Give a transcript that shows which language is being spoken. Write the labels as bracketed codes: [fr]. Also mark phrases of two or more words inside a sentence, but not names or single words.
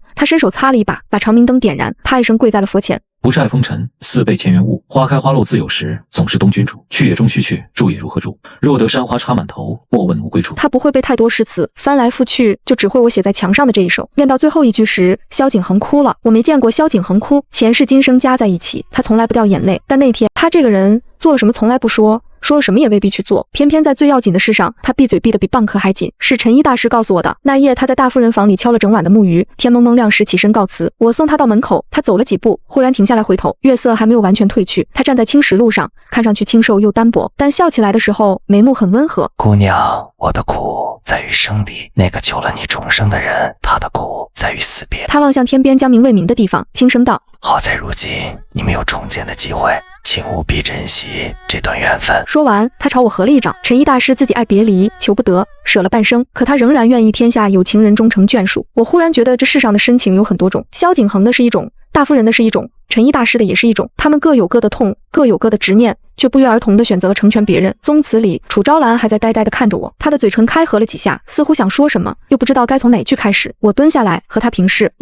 [zh] 他伸手擦了一把，把長明燈點燃，啪一聲跪在了佛前。不是愛風塵，似被前緣誤。花開花落自有時，總是東君主。去也終須去，住也如何住？若得山花插滿頭，莫問無歸處。他不會背太多詩詞，翻來覆去就只會我寫在牆上的這一首。念到最後一句時，蕭景恆哭了。我沒見過蕭景恆哭，前世今生加在一起，他從來不掉眼淚。但那天他這個人做了什麼從來不說，說了什麼也未必去做，偏偏在最要緊的事上，他閉嘴閉得比蚌殼還緊。是陳一大師告訴我的。那夜他在大夫人房裡敲了整晚的木魚，天蒙蒙亮時起身告辭。我送他到門口，他走了幾步，忽然停下來回頭，月色還沒有完全褪去，他站在青石路上，看上去清瘦又單薄，但笑起來的時候眉目很溫和。姑娘，我的苦在於生離，那個救了你重生的人，他的苦在於死別。他望向天邊將明未明的地方，輕聲道： 好在如今你們有重見的機會，請務必珍惜這段緣分。說完，他朝我合了一掌。陳一大師自己愛別離，求不得，舍了半生，可他仍然願意天下有情人終成眷屬。我忽然覺得這世上的深情有很多種，蕭景恆的是一種，大夫人的是一種，陳一大師的也是一種，他們各有各的痛，各有各的執念，卻不約而同地選擇了成全別人。宗祠裡，楚昭蘭還在呆呆地看着我，她的嘴唇開合了幾下，似乎想說什麼，又不知道該從哪句開始。我蹲下來和她平視。